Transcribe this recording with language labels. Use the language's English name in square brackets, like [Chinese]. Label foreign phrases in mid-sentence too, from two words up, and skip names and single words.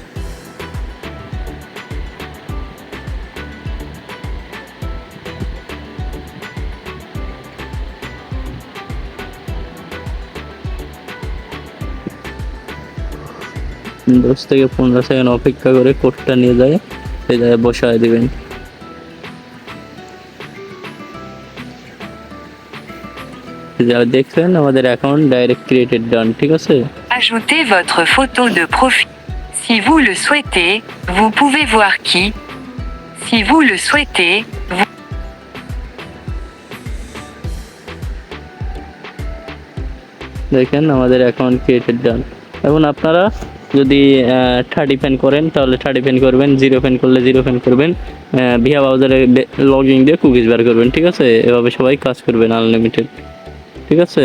[Bangla] 10 থেকে 15 সেকেন্ড অপেক্ষা করে কোডটা নিয়ে যায় এই জায়গায় বসায় দিবেন। যারা দেখছেন আমাদের [English] account direct created done, [Bangla] ঠিক আছে? [French] Ajoutez votre photo de profil. Si vous le souhaitez, vous pouvez voir qui. Si vous le souhaitez, vous... [Bangla] দেখেন আমাদের [English] account created done. [Bangla] এখন আপনারা যদি 30 ফ্যান করেন তাহলে 30 ফ্যান করবেন, 0 ফ্যান করলে 0 ফ্যান করবেন। ভিয়া ব্রাউজারে লগইন দিয়ে কুকিজ বের করবেন, ঠিক আছে? এভাবে সবাই কাজ করবেন আনলিমিটেড, ঠিক আছে?